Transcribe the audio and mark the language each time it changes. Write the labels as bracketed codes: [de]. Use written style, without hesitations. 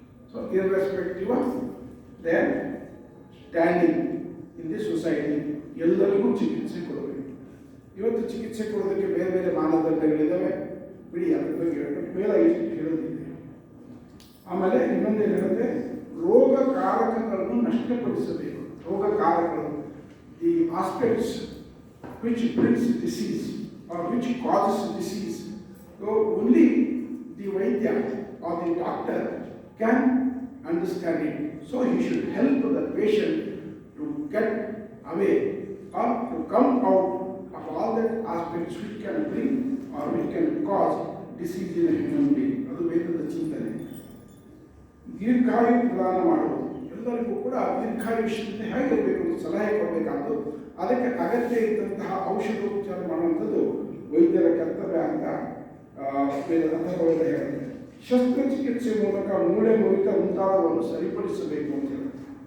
[en] so irrespective of their standing in the society [kn] ಎಲ್ಲರಿಗೂ ಚಿಕಿತ್ಸೆ ಕೊಡಬೇಕು. ಇವತ್ತು ಚಿಕಿತ್ಸೆ ಕೊಡೋದಕ್ಕೆ ಬೇರೆ ಬೇರೆ ಮಾನದಂಡಗಳಿದ್ದಾವೆ, ಬಿಡಿ ಅದ್ರ ಬಗ್ಗೆ ಬೇರೆ ಇಷ್ಟು ಹೇಳೋದಿದೆ. ಆಮೇಲೆ ಇನ್ನೊಂದೇನು ಹೇಳಿದ್ರೆ ರೋಗಕಾರಕಗಳನ್ನು ನಷ್ಟಪಡಿಸಬೇಕು. [en] ರೋಗಕಾರಕಗಳು the aspects which brings disease or which causes disease. So only the Vaidya or the doctor can understand it. So he should help the patient to get away or to come out of all that aspects which can bring or which can cause disease in a human being. [kn] ಅದು ವೇದದ ಚಿಂತನೆ. ದೀರ್ಘಾಯು ಪ್ರದಾನ ಮಾಡುವುದು, ಎಲ್ಲರಿಗೂ ಕೂಡ ದೀರ್ಘಾಯುಷ್ಯತೆ ಹೇಗಿರಬೇಕು ಅಂತ ಸಲಹೆ ಕೊಡಬೇಕಾದ್ದು, ಅದಕ್ಕೆ ಅಗತ್ಯ ಇದ್ದಂತಹ ಔಷಧೋಪಚಾರ ಮಾಡುವಂಥದ್ದು ವೈದ್ಯರ ಕರ್ತವ್ಯ ಅಂತ ಅಥರ್ವವೇದ ಹೇಳುತ್ತೆ. ಶಸ್ತ್ರಚಿಕಿತ್ಸೆ ಮೂಲಕ ಮೂಳೆ ಮುರಿತ ಮುಂತಾದವನ್ನು ಸರಿಪಡಿಸಬೇಕು ಅಂತ ಹೇಳುತ್ತೆ.